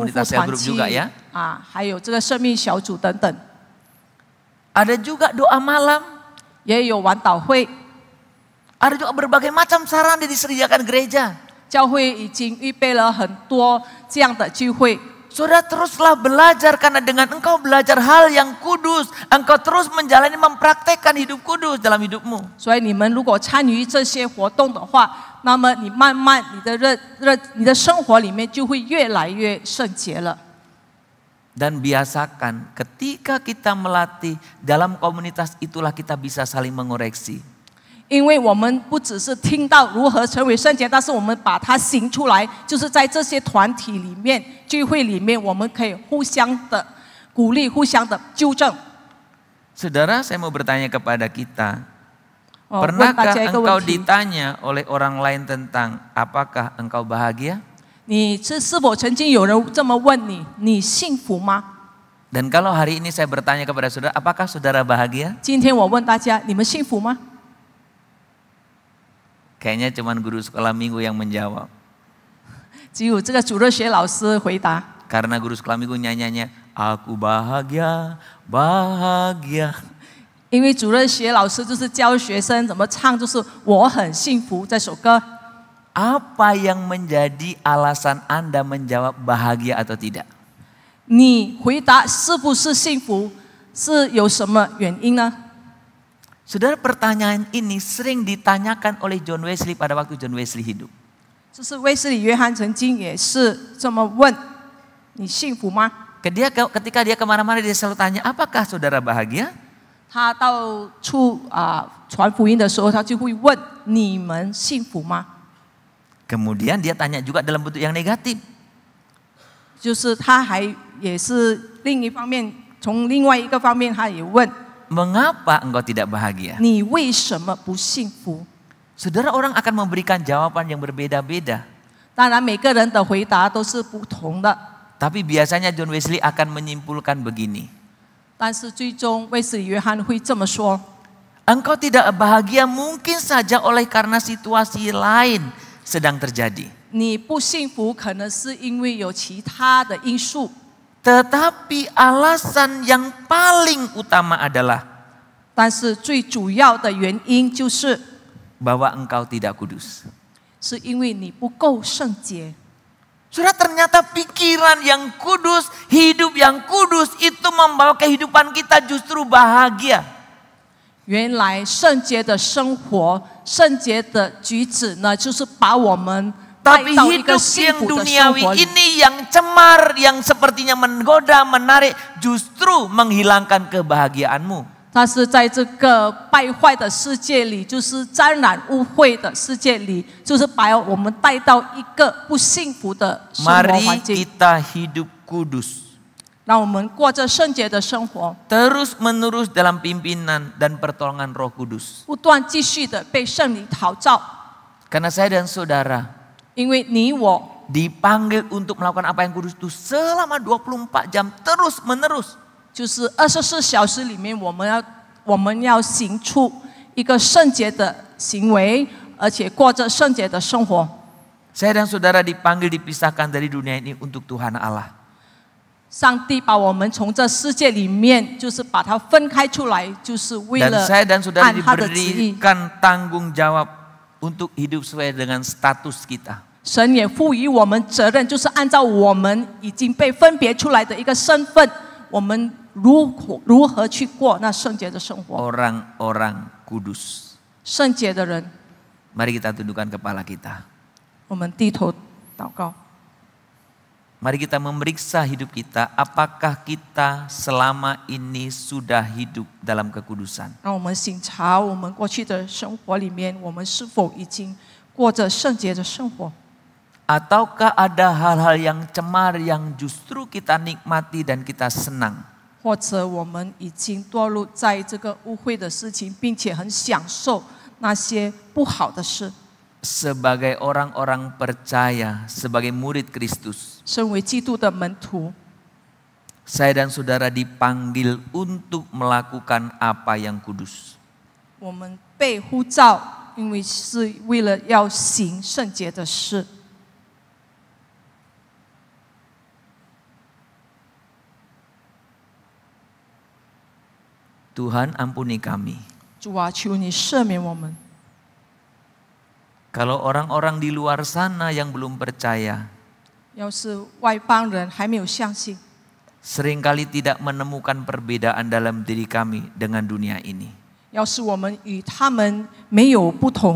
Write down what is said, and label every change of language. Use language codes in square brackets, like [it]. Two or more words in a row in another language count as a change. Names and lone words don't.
[id] Komunitas cell [zh] 团 [id] group [zh] 契 [id] juga ya. [zh] 还有这个生命小组等等， [id] Ada juga doa malam. [zh] 也有晚祷会。 [id] Ada juga berbagai macam sarana disediakan gereja. [zh] 教会已经预备了很多这样的聚会。 [id] saudara teruslah belajar karena dengan engkau belajar hal yang kudus, engkau terus menjalani mempraktekkan hidup kudus dalam hidupmu. [zh] 所以你们如果参与这些活动的话，那么你慢慢你的生活里面就会越来越圣洁了。 [id] Dan biasakan ketika kita melatih dalam komunitas itulah kita bisa saling mengoreksi. [zh] 因为我们不只是听到如何成为圣洁，但是我们把它行出来，就是在这些团体里面、聚会里面，我们可以互相的鼓励、互相的纠正。 [id] Saudara, saya mau bertanya kepada kita, [zh] 问大 [id] pernahkah [zh] 家一个 [id] engkau [zh] 问题： [id] ditanya oleh orang lain tentang apakah engkau bahagia? [zh] 是否曾经有人这么问你，你幸福吗？ [id] Dan kalau hari ini saya bertanya kepada saudara, apakah saudara bahagia? [zh] 今天我问大家，你们幸福吗？ [id] Kayaknya cuma guru sekolah minggu yang menjawab. [zh] 只有这个主日学老师回答。 [id] Karena guru sekolah minggu nyanyinya, aku bahagia, bahagia. [zh] 因为主日学老师就是教学生怎么唱，就是我很幸福这首歌。 [id] Apa yang menjadi alasan Anda menjawab bahagia atau tidak? [zh] 你回答是不是幸福，是有什么原因呢？ [id] Saudara, pertanyaan ini sering ditanyakan oleh John Wesley pada waktu John Wesley hidup. [zh] 就是威斯理约翰曾经也是这么问：你幸福吗？ [id] Ketika dia kemana-mana dia selalu tanya, apakah saudara bahagia? [zh] 他到处传福音的时候，他就会问：你们幸福吗？ [id] Kemudian dia tanya juga dalam bentuk yang negatif. [zh] 就是他还也是另一方面，从另外一个方面，他也问： [id] Mengapa engkau tidak bahagia? [zh] 你为什么不幸福？ [id] Saudara, orang akan memberikan jawaban yang berbeda-beda. [zh] 当然，每个人的回答都是不同的， [id] Tapi biasanya John Wesley akan menyimpulkan begini. [zh] 但是最终威斯理约翰会这么说： [id] Engkau tidak bahagia mungkin saja oleh karena situasi lain sedang terjadi. [zh] 你不幸福，可能是因为有其他的因素。 [id] Tetapi alasan yang paling utama adalah [zh] 但是最主要的原因就是， [id] bahwa engkau tidak kudus. [zh] 是因为你不够圣洁。 [id] Saudara, ternyata pikiran yang kudus, hidup yang kudus itu membawa kehidupan kita justru bahagia. [zh] 原来圣洁的生活、圣洁的举止呢，就是把我们带 [id] Tapi [zh] 到一个 [id] hidup [zh] 幸 [id] yang [zh] 福的生 [id] duniawi [zh] 活里。 [id] ini yang cemar, yang sepertinya menggoda, menarik, justru menghilangkan kebahagiaanmu. [zh] 但是在这个败坏的世界里，就是沾染污秽的世界里，就是把我们带到一个不幸福的生活 [id] Mari [zh] 环境。 [id] kita hidup kudus. [zh] 让我们过着圣洁的生活， [id] Terus menerus dalam pimpinan dan pertolongan Roh Kudus. [zh] 不断继续的被圣灵陶造。 [id] Karena saya dan saudara [zh] 因为你我 [id] dipanggil untuk melakukan apa yang kudus itu selama 24 jam terus menerus. [zh] 就是24小时里面，我们要行出一个圣洁的行为，而且过着圣洁的生活。 [id] Saya dan saudara dipanggil dipisahkan dari dunia ini untuk Tuhan Allah. [zh] 上帝把我们从这世界里面，就是把它分开出来，就是为 [id] Dan [zh] 了 [id] saya dan saudara [zh] 按他的旨意。 [id] diberikan tanggung jawab untuk hidup sesuai dengan status kita. [zh] 神也赋予我们责任，就是按照我们已经被分别出来的一个身份，我们如何去过那圣洁的生活。 [id] Orang-orang kudus. [zh] 圣洁的人， [id] Mari kita tundukkan kepala kita. [zh] 我们低头祷告。 [id] Mari kita memeriksa hidup kita, apakah kita selama ini sudah hidup dalam kekudusan. [zh] 让我们省察我们过去的生活里面，我们是否已经过着圣洁的生活？ [id] Ataukah ada hal-hal yang cemar yang justru kita nikmati dan kita senang? [zh] 或者我们已经堕入在这个污秽的事情，并且很享受那些不好的事？ [id] Sebagai orang-orang percaya, sebagai murid Kristus, [zh] 身为基督的门徒， [id] saya dan saudara dipanggil untuk melakukan apa yang kudus. [zh] 我们被呼召，因为是为了要行圣洁的事。 [id] Tuhan, ampuni kami. [zh] 主啊，求你赦免我们。 [id] Kalau orang-orang di luar sana yang belum percaya, [zh] 要是外邦人还没有相信， [id] seringkali tidak menemukan perbedaan dalam diri kami dengan dunia ini. [zh] 要是我们与他们没有不同，